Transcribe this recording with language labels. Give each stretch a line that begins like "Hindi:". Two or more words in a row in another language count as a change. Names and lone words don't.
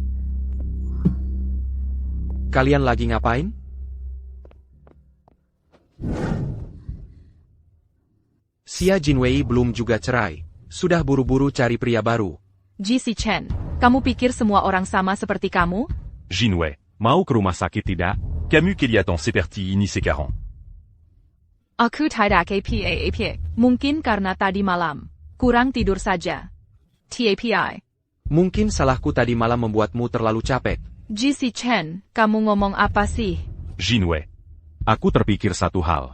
Indonesian: Kalian lagi ngapain? Xia Jinwei belum juga cerai. Sudah buru-buru cari pria baru. Ji Si Chen, kamu pikir semua orang sama seperti kamu? Jinwei, mau ke rumah sakit tidak? Camus qu'il y a tant c'est parti ini sekarang. Aku tidak apa. Mungkin karena tadi malam kurang tidur saja. TAPI. Mungkin salahku tadi malam membuatmu terlalu capek. GC Chen, kamu ngomong apa sih? Jinwei. Aku terpikir satu hal.